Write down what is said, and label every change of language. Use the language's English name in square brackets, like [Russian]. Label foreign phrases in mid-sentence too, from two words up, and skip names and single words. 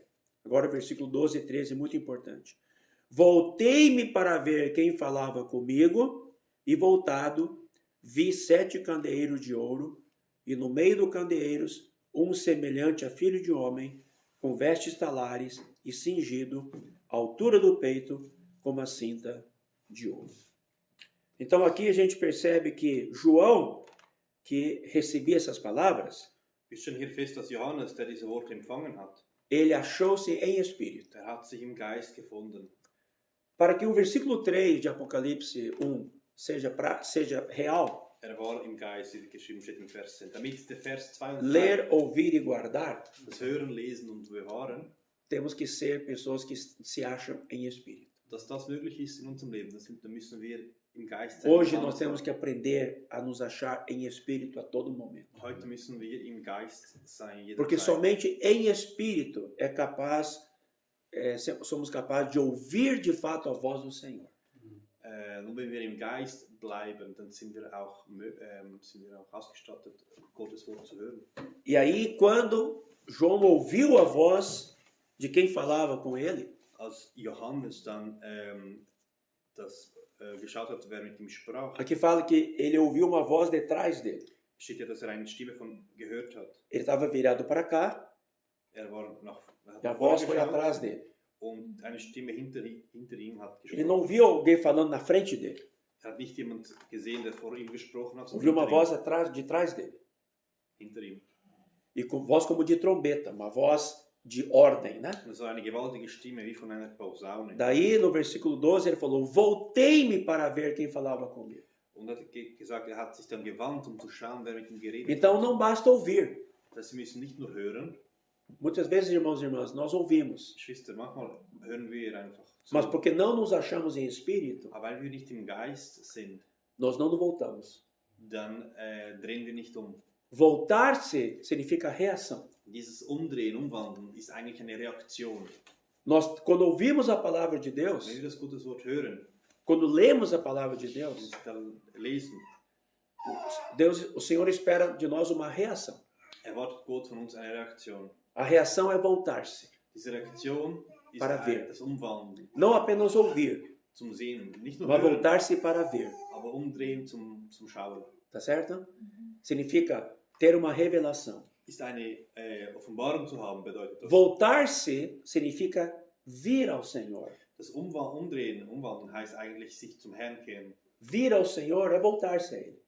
[Portuguese] Agora o versículo 12 e 13, muito importante. Voltei-me para ver quem falava comigo, e voltado, vi 7 candeeiros de ouro, e no meio dos candeeiros, um semelhante a filho de homem, com vestes talares e cingido, à altura do peito, como a cinta de ouro. Então aqui a gente percebe que João, que recebia essas palavras, [German] Wir stellen hier fest, dass Johannes, der diese Worte empfangen hat, [Portuguese] ele achou-se em espírito. [German] der hat sich im Geist gefunden. [Portuguese] Para que o versículo 3 de Apocalipse 1 seja real, [German] War im Geist, wie geschrieben steht im Vers 10. Damit der Vers 2 und 3, [Portuguese] ler, ouvir e guardar, [German] das Hören, Lesen und Bewahren, [Portuguese] temos que ser pessoas que se acham em espírito. [German] dass das möglich ist in unserem Leben, da müssen wir im Geist sein. [Portuguese] Hoje nós temos que aprender a nos achar em espírito a todo momento. [German] Heute müssen wir im Geist sein. [Portuguese] Porque [German] jederzeit. [Portuguese] somente em espírito somos capazes de ouvir de fato a voz do Senhor. [German] Nur wenn wir im Geist bleiben, dann sind wir auch ausgestattet, Gottes Wort zu hören. [Portuguese] E aí, quando João ouviu a voz de quem falava com ele, [German] Als Johannes dann geschaut hat, wer mit ihm sprach, [Portuguese] aqui fala que ele ouviu uma voz detrás dele. [German] steht ja, dass eine Stimme gehört hat. [Portuguese] Ele estava virado para cá [German] War [Portuguese] e a voz foi [German] vorgeschaut [Portuguese] atrás dele. [German] und eine Stimme hinter ihm hat [Portuguese] Ele [German] gesprochen. [Portuguese] não viu alguém falando na frente dele. [German] Hat nicht jemand gesehen, der vor ihm gesprochen hat, [Portuguese] Ouviu uma [German] sondern [Portuguese] voz de trás dele. [German] hinter ihm. [Portuguese] E com voz como de trombeta, uma voz de ordem, né? [German] Das war eine gewaltige Stimme, wie von einer Posaune. [Portuguese] Daí, no versículo 12, ele falou: voltei-me para ver quem falava comigo. [German] Und hat gesagt, hat sich dann gewandt, zu schauen, wer mit ihm geredet [Portuguese] Então, não basta ouvir. [German] hat. Sie müssen nicht nur hören. [Portuguese] Muitas vezes, irmãos e irmãs, nós ouvimos, [German] Geschwister, manchmal hören wir einfach zu. [Portuguese] mas porque não nos achamos em espírito, [German] Aber weil wir nicht im Geist sind, [Portuguese] nós não nos voltamos. [German] dann drehen wir nicht um. [Portuguese] Voltar-se significa reação. [German] Dieses Umdrehen, Umwandeln ist eigentlich eine Reaktion. [Portuguese] Nós, quando ouvimos a palavra de [German] Wenn [Portuguese] Deus, [German] wir das Gottes Wort hören [Portuguese] quando lemos a palavra de [German] und [Portuguese] Deus, [German] dann lesen, [Portuguese] o Senhor espera de nós uma reação. [German] erwartet Gott von uns eine Reaktion. [Portuguese] A reação é voltar-se. [German] Diese Reaktion ist [Portuguese] Para ver. [German] das Umwandeln, [Portuguese] Não apenas ouvir, [German] zum Sehen. Nicht nur [Portuguese] mas [German] hören, [Portuguese] voltar-se para ver. [German] aber umdrehen zum Schauen. [Portuguese] Tá certo? Significa ter uma revelação. [German] Ist eine Offenbarung zu haben, bedeutet das. [Portuguese] Voltar-se significa vir ao Senhor. [German] Das Umdrehen, Umwandeln heißt eigentlich sich zum Herrn kehren, [Portuguese] Vir ao Senhor é voltar-se a Ele.